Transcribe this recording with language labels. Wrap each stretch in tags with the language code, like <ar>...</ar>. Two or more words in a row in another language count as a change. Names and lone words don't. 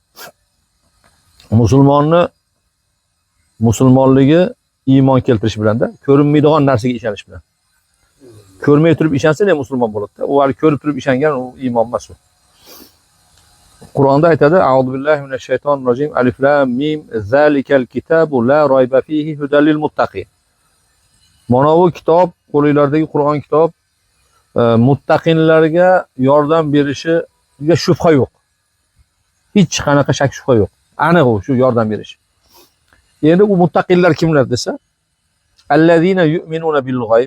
<uz>Musulmonligi iymon keltirish bilan-da, ko'rinmaydigan narsaga ishonish bilan. Ko'rmay turib ishonsa ham musulmon bo'ladi-da. U hali ko'rib turib ishongan u iymon emas u.</uz> <ar>Qur'onda aytadi: "أعوذ بالله من الشيطان الرجيم. الم. ذلك الكتاب لا ريب فيه هدى للمتقين."</ar> <uz>Mana bu kitob, qo'linglardagi Qur'on kitob muttaqinlarga yordam berishiga shubha yo'q. Hech qanaqa shak shubha yo'q. Aniq u shu yordam berish. Endi u muttaqillar kimlar desa,</uz> <ar>الذين يؤمنون بالغيب.</ar>